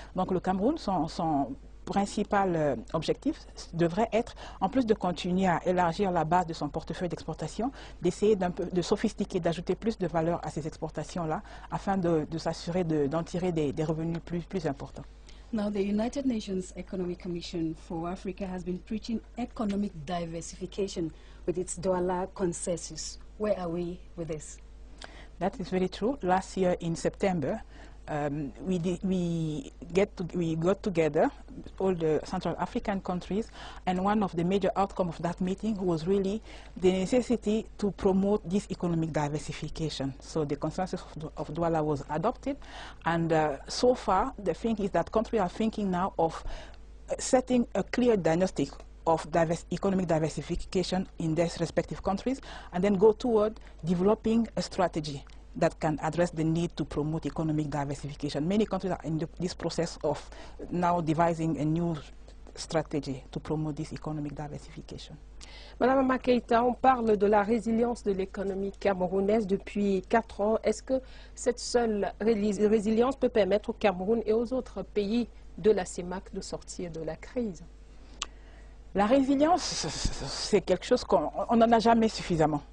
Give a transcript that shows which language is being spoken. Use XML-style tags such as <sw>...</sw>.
<fr>Donc le Cameroun, son principal objectif devrait être, en plus de continuer à élargir la base de son portefeuille d'exportation, d'essayer de sophistiquer, d'ajouter plus de valeur à ces exportations-là, afin de s'assurer d'en tirer des revenus plus importants.</fr> <en>Now, the United Nations Economic Commission for Africa has been preaching economic diversification with its Douala consensus. Where are we with this? That is very true. Last year in September, we got together all the Central African countries, and one of the major outcomes of that meeting was really the necessity to promote this economic diversification. So the consensus of Douala was adopted, and so far the thing is that countries are thinking now of setting a clear diagnostic of economic diversification in their respective countries, and then go toward developing a strategy that can address the need to promote economic diversification. Many countries are in this process of now devising a new strategy to promote this economic diversification.</en> <fr>Madame Mama Keïta, on parle de la résilience de l'économie camerounaise depuis 4 ans. Est-ce que cette seule résilience peut permettre au Cameroun et aux autres pays de la CEMAC de sortir de la crise? La résilience, c'est quelque chose qu'on n'en a jamais suffisamment.</fr>